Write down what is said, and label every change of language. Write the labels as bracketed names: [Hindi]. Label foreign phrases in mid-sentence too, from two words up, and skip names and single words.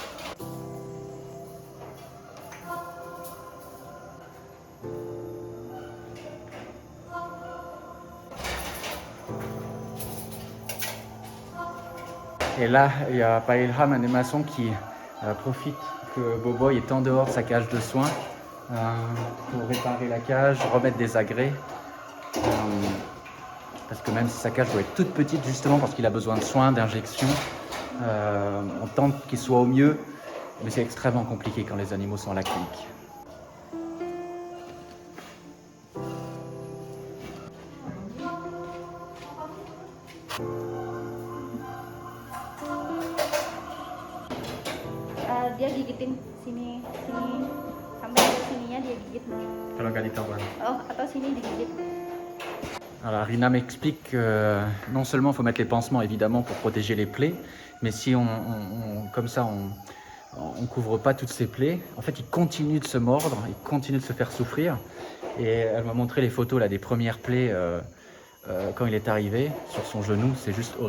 [French] Et là, il y a Pailham, un des maçons, qui profite que Boboy est en dehors de sa cage de soins pour réparer la cage, remettre des agrès. Parce que même si sa cage doit être toute petite, justement parce qu'il a besoin de soins, d'injections, on tente qu'il soit au mieux, mais c'est extrêmement compliqué quand les animaux sont à la clinique. [Indonesian] Dia gigitin sini sampai sininya dia gigit. Kalau nggak ditawan. Oh, atau sini digigit. [French] Alors Rina m'explique que non seulement il faut mettre les pansements évidemment pour protéger les plaies, mais si comme ça on couvre pas toutes ces plaies, en fait il continue de se mordre, il continue de se faire souffrir. Et elle m'a montré les photos là, des premières plaies quand il est arrivé sur son genou, c'est juste horrible.